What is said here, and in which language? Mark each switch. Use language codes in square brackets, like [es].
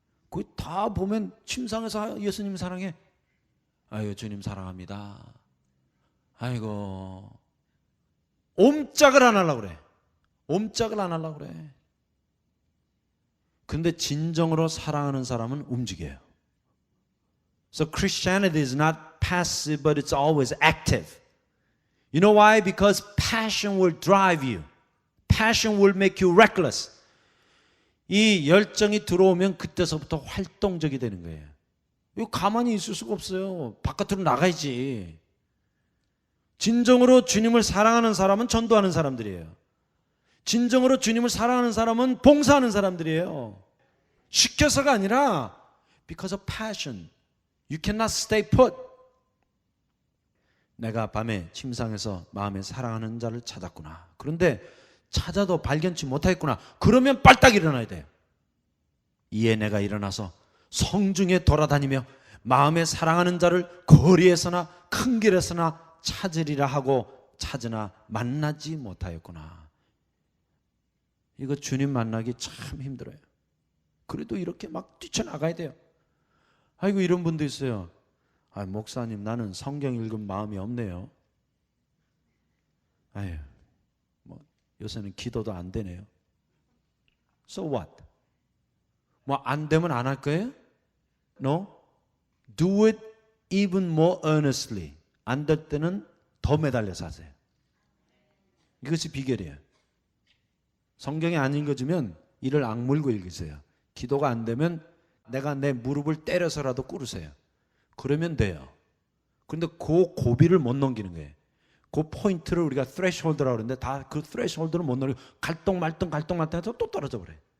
[ko] 거기 다 보면 침상에서 예수님 사랑해. 아이고 주님 사랑합니다. 아이고 옴짝을 안 하려고 그래. 옴짝을 안 하려고 그래. 근데 진정으로 사랑하는 사람은 움직여요. [en] So Christianity is not passive, but it's always active. You know why? Because passion will drive you. Passion will make you reckless. [ko] 이 열정이 들어오면 그때서부터 활동적이 되는 거예요. 이거 가만히 있을 수가 없어요. 바깥으로 나가야지. 진정으로 주님을 사랑하는 사람은 전도하는 사람들이에요. 진정으로 주님을 사랑하는 사람은 봉사하는 사람들이에요. 시켜서가 아니라 [en] because of passion. You cannot stay put. [ko] 내가 밤에 침상에서 마음에 사랑하는 자를 찾았구나. 그런데 찾아도 발견치 못하겠구나. 그러면 빨딱 일어나야 돼요. 이에 내가 일어나서 성중에 돌아다니며 마음에 사랑하는 자를 거리에서나 큰 길에서나 찾으리라 하고 찾으나 만나지 못하였구나. 이거 주님 만나기 참 힘들어요. 그래도 이렇게 막 뛰쳐나가야 돼요. 아이고 이런 분도 있어요. 아, 목사님 나는 성경 읽은 마음이 없네요. 아유, 뭐 요새는 기도도 안 되네요. [en] So what? [ko] 뭐 안 되면 안 할 거예요? No. [en] Do it even more earnestly. [ko] 안 될 때는 더 매달려서 하세요. 이것이 비결이에요. 성경이 안 읽어주면 이를 악물고 읽으세요. 기도가 안 되면 내가 내 무릎을 때려서라도 꿇으세요. 그러면 돼요. 그런데 그 고비를 못 넘기는 거예요. 그 포인트를 우리가 threshold라고 그러는데 다 그 threshold를 못 넘기고 갈등말등 해서 또 떨어져 버려요.